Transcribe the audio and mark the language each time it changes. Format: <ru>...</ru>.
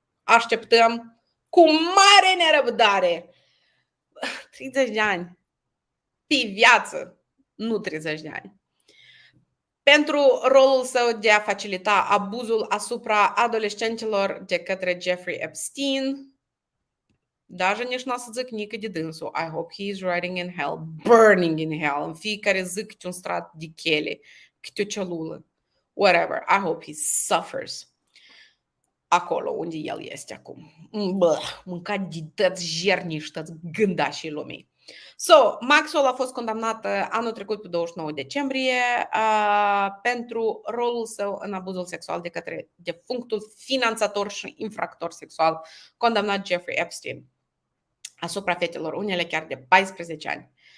<ro>Așteptăm cu mare nerăbdare. 30 de ani. Pe viață, nu 30 de ani. Pentru rolul său de a facilita abuzul asupra adolescenților de către Jeffrey Epstein. Даже nici n-o să zic nică de dânsul.</ro> <en>I hope he is riding in hell, burning in hell.</en> <ro>În fiecare zi câte un strat de chele, câte o celulă.</ro> <en>Whatever. I hope he suffers.</en> <ro>Acolo unde el este acum. Mâncat de tăți jerni și tăți gândașii lumii. So, Maxwell a fost condamnată anul trecut pe 29 decembrie pentru rolul său în abuzul sexual de către defunctul finanțator și infractor sexual condamnat Jeffrey Epstein asupra fetelor, unele chiar de 14 ani.</ro>